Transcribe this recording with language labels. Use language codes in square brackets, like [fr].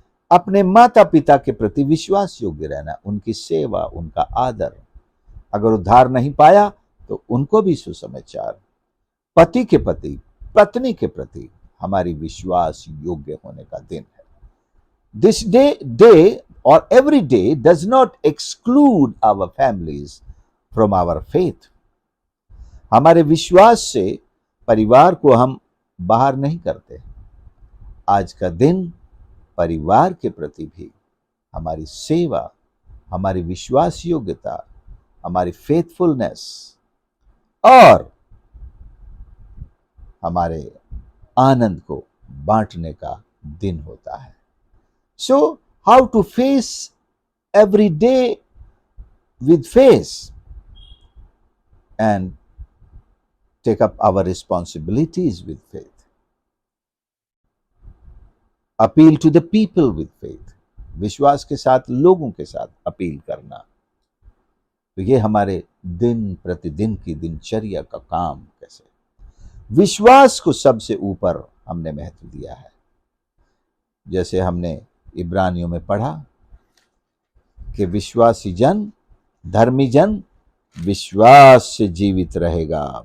[hi] अपने माता पिता के प्रति विश्वास योग्य रहना, उनकी सेवा, उनका आदर। अगर उद्धार नहीं पाया तो उनको भी सुसमाचार। पति के प्रति, पत्नी के प्रति हमारी विश्वास योग्य होने का दिन है। [en] This day or every day does not exclude our families from our faith. [hi] हमारे विश्वास से परिवार को हम बाहर नहीं करते। आज का दिन परिवार के प्रति भी हमारी सेवा, हमारी विश्वास योग्यता, हमारी फेथफुलनेस और हमारे आनंद को बांटने का दिन होता है। [en] So, how to face every day with faith and take up our responsibilities with faith. Appeal to the people with faith. [hi] विश्वास के साथ लोगों के साथ अपील करना। तो ये हमारे दिन प्रतिदिन की दिनचर्या का काम कैसे। विश्वास को सबसे ऊपर हमने महत्व दिया है। जैसे हमने इब्रानियों में पढ़ा कि विश्वासी जन, धर्मी जन विश्वास से जीवित रहेगा।